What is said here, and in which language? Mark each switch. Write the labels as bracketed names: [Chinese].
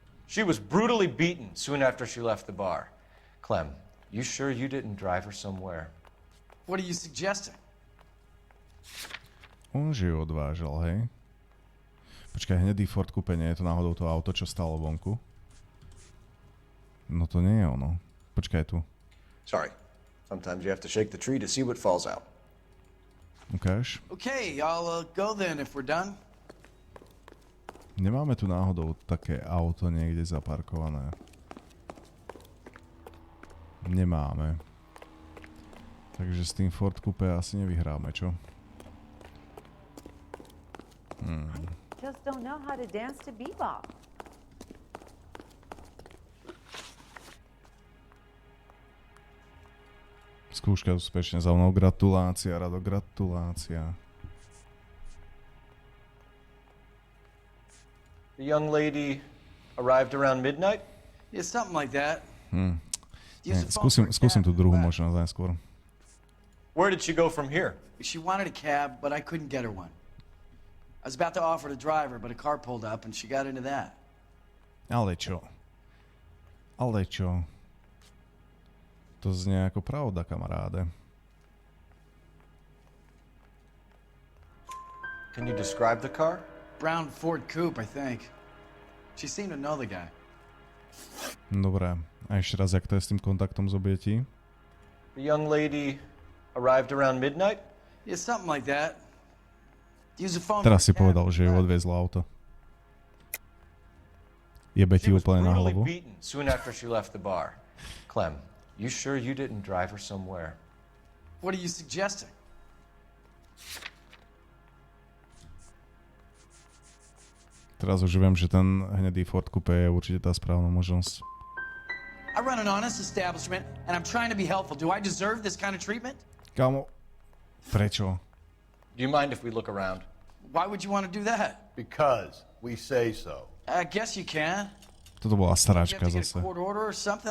[English] She was brutally beaten soon after she left the bar. Clem, you sure you didn't drive her somewhere? What are you suggesting? [Slovak] On že ju odvážal, hej? Počkaj, hnedý Ford Coupe, nie je to náhodou to auto, čo stálo vonku? No to nie je ono. Počkaj tu. [English] Sorry. Sometimes you have to shake the tree to see what falls out. [Slovak] Ukáž? [English] Okay, I'll go then if we're done. [Slovak] Nemáme tu náhodou také auto niekde zaparkované. Nemáme. Takže s tým Ford Coupe asi nevyhráme, čo? [English] just don't know how to dance to bebop. [Slovak] Skúška úspešne za mnou. Gratulácia, Rado, gratulácia. [English] The young lady arrived around midnight? Yeah, something like that. [Slovak] Skúsim tú druhú možnosť najskôr. [English] Where did she go from here? She wanted a cab, but I couldn't get her one. I was about to offer to drive her, but a car pulled up and she got into that. [Slovak] Ale čo? To znie ako pravda, kamaráde. [English] Can you describe the car? Brown Ford Coupe, I think. She seemed to know the guy. [Slovak] Dobre, a ešte raz, jak to je s tým kontaktom z obetí? [English] The young lady arrived around midnight? Yeah, something like that. Use a phone. [Slovak] Teraz si povedal, že ju odviezlo auto. Jebe ti úplne na hlavu. [English] Beaten soon after she left the bar. Clem, you sure you didn't drive her somewhere? What are you suggesting? [Slovak] Teraz už viem, že ten hnedý Ford Coupe je určite tá správna možnosť. [English] I run an honest establishment and I'm trying to be helpful. Do I deserve this kind of treatment? [Slovak] Kámo, prečo? [English] Do you mind if we look around? Why would you want to do that? Because we say so. I guess you can. [Slovak] Toto bola staráčka [English] You have to get [Slovak] zase. [English] a court order or something.